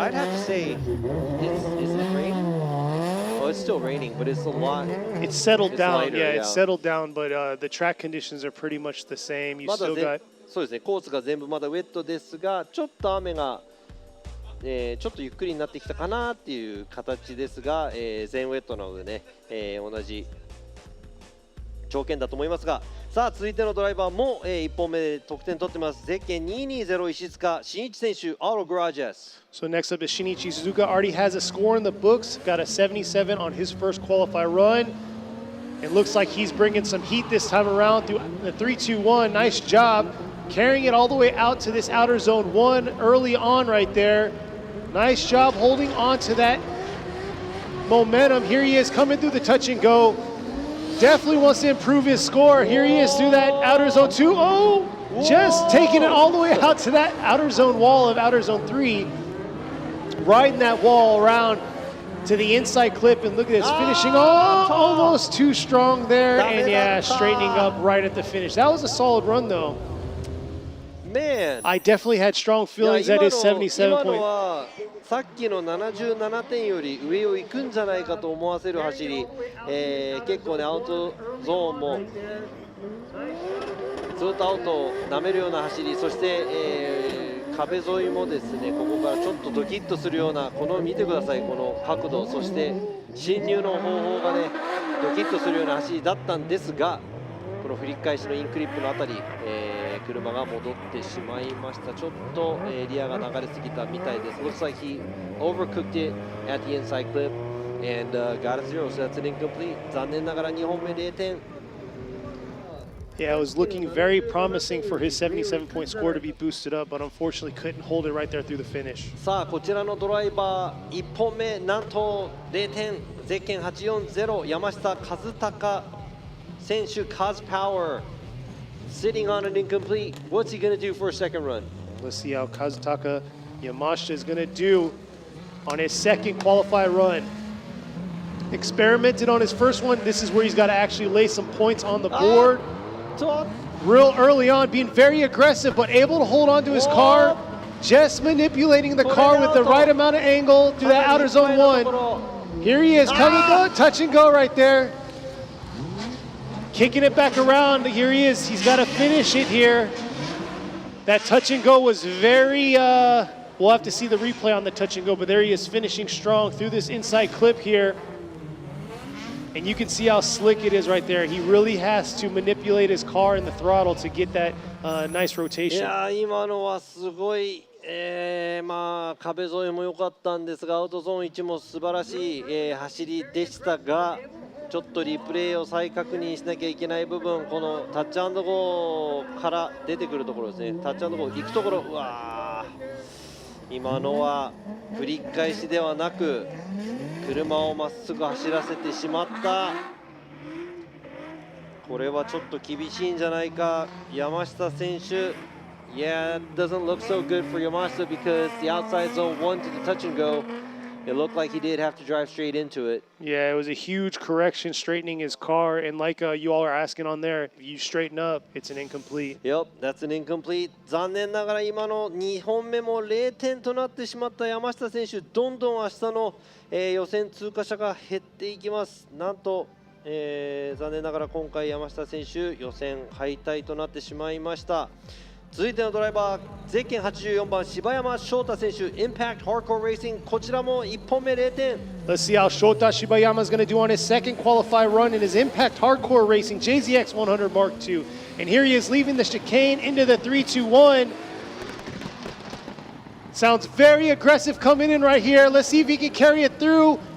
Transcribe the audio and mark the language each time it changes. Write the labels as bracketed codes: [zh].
[en] But I'd have to say, is it raining? Oh, it's still raining, but it's a lot. It's settled down. lighter, Yeah, it's settled down, but the track conditions are pretty much the same. You [ja] まだ [en] still got. [ja] そうですね、コースが全部まだウェットですが、ちょっと雨が、ちょっとゆっくりになってきたかなっていう形ですが、全ウェットなのでね、同じ条件だと思いますが、さあ続いてのドライバーも、1本目で得点取ってます。ゼッケン220石塚真一選手、Auto Garages. [en] So next up is Shinichi Suzuka. Already has a score in the books. Got a 77 on his first qualify run. It looks like he's bringing some heat this time around through the 3-2-1. Nice job carrying it all the way out to this outer zone 1 early on right there. Nice job holding on to that momentum. Here he is coming through the touch and go. Definitely wants to improve his score. Here he is through that outer zone 2. Oh, just taking it all the way out to that outer zone wall of outer zone 3. Riding that wall around to the inside clip, and look at this finishing. Oh, almost too strong there, and yeah, straightening up right at the finish. That was a solid run though. Man, I definitely had strong feelings at his 77 [ja] 今 [en] point. [ja] のはさっきの77点より上を行くんじゃないかと思わせる走り、結構ねアウトゾーンもずっとアウトを舐めるような走り、そして、壁沿いもですねここからちょっとドキッとするような、この見てください、この角度、そして進入の方法がねドキッとするような走りだったんですが、この振り返しのインクリップのあたり、車が戻ってしまいました。ちょっと、リアが流れすぎたみたいです。 [en] Looks like he overcooked it at the inside clip and got a zero, so that's an incomplete. [ja] 残念ながら2本目0点。 [en] Yeah, it was looking very promising for his 77-point score to be boosted up, but unfortunately couldn't hold it right there through the finish. [ja] さあこちらのドライバー1本目なんと0点、ゼッケン840、山下和孝選手、Cos Power [en] sitting on an incomplete. What's he going to do for a second run? Let's see how Kazutaka Yamashita is going to do on his second qualify run. Experimented on his first one. This is where he's got to actually lay some points on the board. Real early on, being very aggressive, but able to hold on to his car. Just manipulating the car with the right amount of angle through that outer zone 1. Here he is, coming, go, touch and go right there. Kicking it back around. Here he is. He's got to finish it here. That touch and go was very, we'll have to see the replay on the touch and go, but there he is finishing strong through this inside clip here. And you can see how slick it is right there. He really has to manipulate his car and the throttle to get that nice rotation. [ja] いや今のはすごい、まあ壁沿いも良かったんですが、アウトゾーン1も素晴らしい、走りでしたが、ちょっとリプレイを再確認しなきゃいけない部分、このタッチアンドゴーから出てくるところですね。タッチアンドゴー行くところ、うわー、今のは振り返しではなく車をまっすぐ走らせてしまった。これはちょっと厳しいんじゃないか、山下選手。 [en] Yeah, it doesn't look so good for Yamashita because the outside zone 1 to the touch and go, it looked like he did have to drive straight into it. Yeah, it was a huge correction straightening his car, and like you all are asking on there, if you straighten up, it's an incomplete. Yep, that's an incomplete. [ja] 残念ながら今の2本目も0点となってしまった山下選手、どんどん明日の、予選通過者が減っていきます。なんと、残念ながら今回山下選手予選敗退となってしまいました。続いてのドライバー、ゼッケン84番柴山翔太選手、Impact Hardcore Racing、こちらも1本目0点。 [en] Let's see how Shota Shibayama is going to do on his second qualify run in his Impact Hardcore Racing JZX 100 Mark II. And here he is leaving the chicane into the 3-2-1. Sounds very aggressive coming in right here. Let's see if he can carry it through.